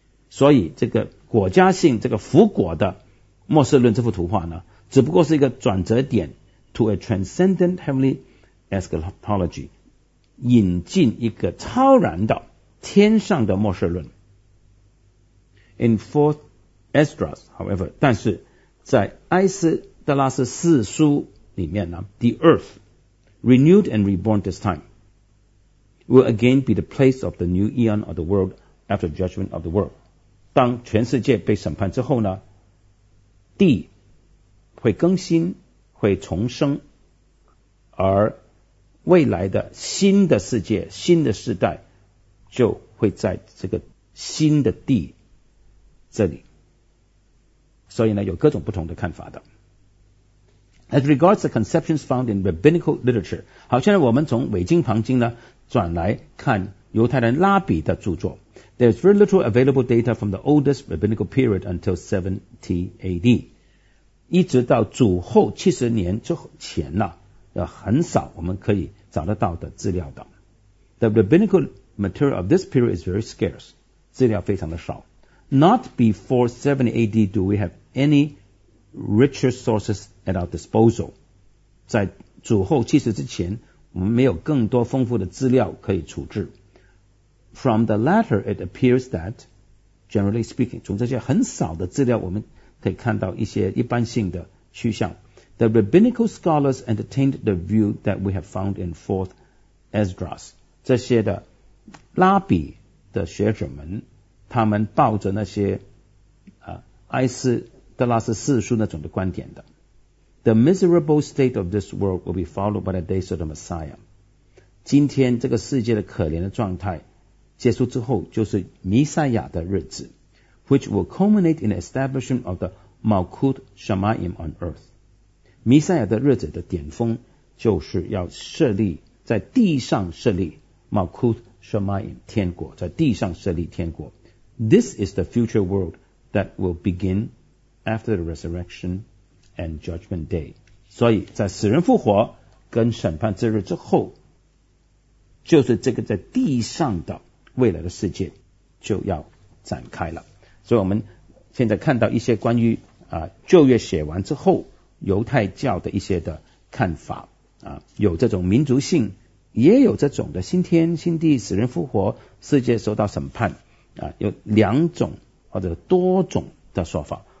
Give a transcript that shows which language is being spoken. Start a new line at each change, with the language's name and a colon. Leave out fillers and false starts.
Chinese: 所以这个国家性这个复国的末世论这幅图画呢只不过是一个转折点
English: to a transcendent heavenly eschatology.
Chinese: 引进一个超然的天上的末世论。
English: In 4th Esdras, however,
Chinese: 但是在埃斯德拉斯四书里面呢
English: ,the earth, renewed and reborn this time, will again be the place of the new eon of the world after judgment of the world.
Chinese: 当全世界被审判之后呢地会更新会重生，而未来的新的世界新的时代就会在这个新的地这里。所以呢有各种不同的看法的。
English: As regards the conceptions found in rabbinical literature,
Chinese: 好像我们从伪经旁经呢转来看犹太人拉比的著作。
English: There's very little available data from the oldest rabbinical period until 70 AD.
Chinese: 一直到主后70年之前呢很少我们可以找得到的资料的。
English: The rabbinical material of this period is very scarce.
Chinese: 资料非常的少。
English: Not before 70 AD do we have any richer sources at our disposal.
Chinese: 在主后70之前我们没有更多丰富的资料可以处置。
English: From the latter, it appears that, generally speaking,
Chinese: 从这些很少的资料我们可以看到一些一般性的趋向。
English: The rabbinical scholars entertained the view that we have found in 4th Esdras.
Chinese: 这些的拉比的学者们，他们抱着那些埃斯德拉斯四书那种的观点的。
English: The miserable state of this world will be followed by the days of the Messiah.
Chinese: 今天这个世界的可怜的状态结束之后就是弥赛亚的日子，
English: which will culminate in the establishment of the Malkut Shamayim on earth.
Chinese: 弥赛亚的日子的巅峰就是要设立在地上设立 Malkut Shamayim 天国，在地上设立天国。
English: This is the future world that will begin after the resurrection and judgment day.
Chinese: 所以在死人复活跟审判之日之后，就是这个在地上的未来的世界就要展开了。所以我们现在看到一些关于旧约写完之后犹太教的一些的看法有这种民族性，也有这种的新天新地死人复活世界受到审判有两种或者多种的说法。